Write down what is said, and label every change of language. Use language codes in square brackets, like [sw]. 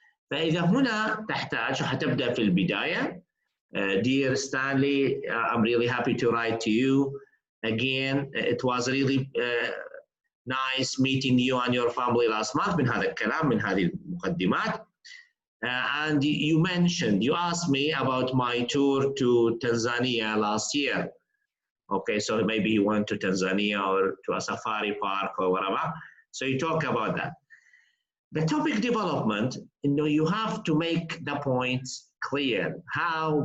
[ar] فإذا هنا تحتاج وحتبدأ في البداية. [en] Dear Stanley, I'm really happy to write to you. Again, it was really nice meeting you and your family last month. [ar] من هذا الكلام، من هذه المقدمات. [en] And you asked me about my tour to Tanzania last year. Okay, so maybe you went to Tanzania or to a safari park or whatever. So you talk about that. The topic development, you have to make the points clear. How?